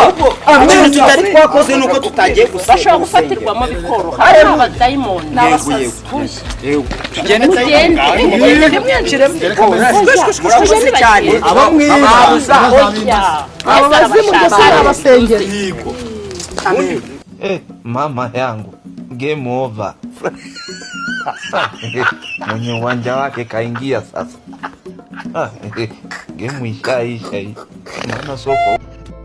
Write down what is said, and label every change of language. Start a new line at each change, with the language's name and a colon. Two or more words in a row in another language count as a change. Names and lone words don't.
Kinyarwanda: amen tutari twakoze nuko tutagiye gusenga bashobora gufatirwamo bikoroha ari abadayimoni n'abasazi tugende mugende ntimwinjiremo murakoze cyane abamwe aba bazimu ndetse n'abasengeri
Swahili: Mama yangu
English: game over
Swahili: Mwenye wanja wake kaingia sasa game ishaisha hii Mama soko